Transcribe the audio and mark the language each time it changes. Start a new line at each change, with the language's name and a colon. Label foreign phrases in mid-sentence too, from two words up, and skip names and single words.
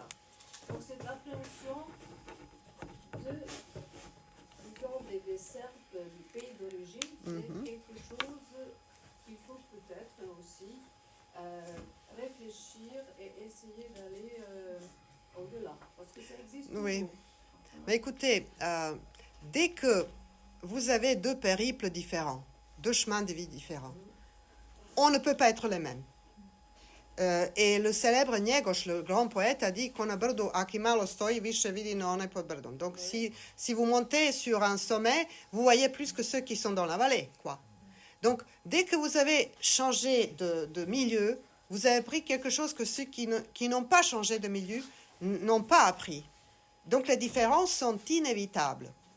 French: Donc cette appréhension des Serbes du pays d'origine, c'est quelque chose qu'il faut peut-être aussi réfléchir et essayer d'aller au-delà, parce que ça existe toujours. Mais écoutez, dès que vous avez deux périples différents, deux chemins de vie différents, on ne peut pas être les mêmes. Et le célèbre Njegoš, le grand poète, a dit qu'on a
Serbian: brdo, aki malo stoji, više vidi na onaj pod brdom.
French: Donc, si vous montez sur un sommet, vous voyez plus que ceux qui sont dans la vallée, quoi. Donc, dès que vous avez changé de milieu, vous avez appris quelque chose que ceux qui n'ont pas changé de milieu n'ont pas appris. Donc, les différences sont inévitables.